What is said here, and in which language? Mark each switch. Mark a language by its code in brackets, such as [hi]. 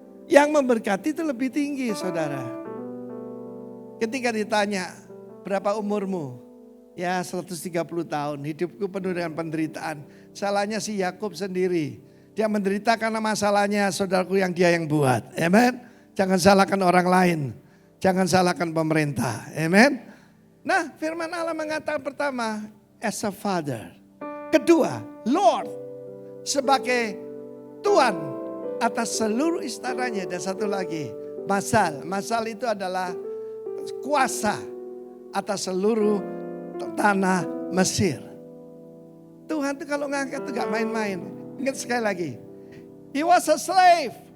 [id] Yang memberkati itu lebih tinggi saudara. Ketika ditanya, berapa umurmu? Ya 130 tahun, hidupku penuh dengan penderitaan. Salahnya si Yakub sendiri. Dia menderita karena masalahnya saudaraku yang dia yang buat. Amen. Jangan salahkan orang lain. Jangan salahkan pemerintah. Amen. Nah firman Allah mengatakan pertama, [en] as a father. [id] Kedua, Lord. Sebagai Tuhan atas seluruh istananya. Dan satu lagi, Masal. Masal itu adalah kuasa atas seluruh tanah Mesir. Tuhan itu kalau ngangkat itu gak main-main. Ingat sekali lagi. [en] He was a slave.